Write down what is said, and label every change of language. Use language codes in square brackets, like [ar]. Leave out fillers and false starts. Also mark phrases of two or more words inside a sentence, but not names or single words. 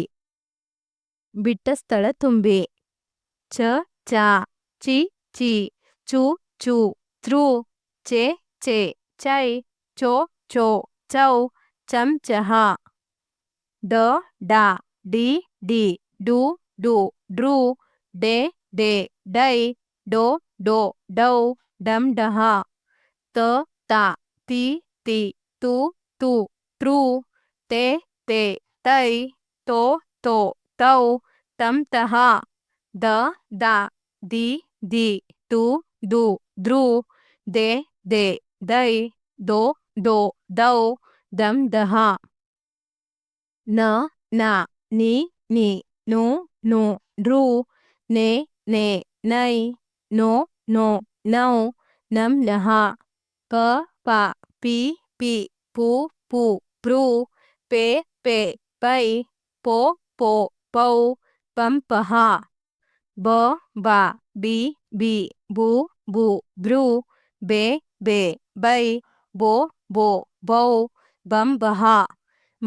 [kn] ಬಿಟ್ಟ ಸ್ಥಳ ತುಂಬಿ. ಚ ಚ ಚಿ ಚಿ ಚು ಚು ತ್ರು ಚೆ ಚೆ ಚೈ ಚೋ ಚೋ ಚೌ ಚಂ ಚಹ ಡ ಡ ಡಿ ಡಿ ಡು ಡು ಡ್ರು ಡೆ ಡೆ ಡೈ ಡೋ ಡೋ ಡೌ ಡಂ ಡಹ ತ ತ ತಿ ತಿ ತು ತು ಟ್ರು te te ತೈ ತೋ ತೋ ತೌ ತಂ ತಹ ದ ದ ದಿ ದಿ ದು ದು ದ್ರು ದೆ ದೆ ದೈ ದೋ ದೋ ದೌ ದಂ ದಹ ನ ನ ನಿ ನಿ ನು ನು ರು ನೆ ನೆ ನೈ ನೋ ನೋ ನೌ ನಂ ನಹ ಪ ಪ ಪಿ ಪಿ ಪು ಪು ಪ್ರು ಪೆ ಪೆ ಪೈ ಪೋ ಪೋ ಪೌ ಪಂ ಪಹ ಬ ಬ ಬಿ ಬಿ ಬು ಬು ಬೃ ಬೆ ಬೆ ಬೈ ಬೋ ಬೋ ಬೌ ಬಂ ಬಹ ಮ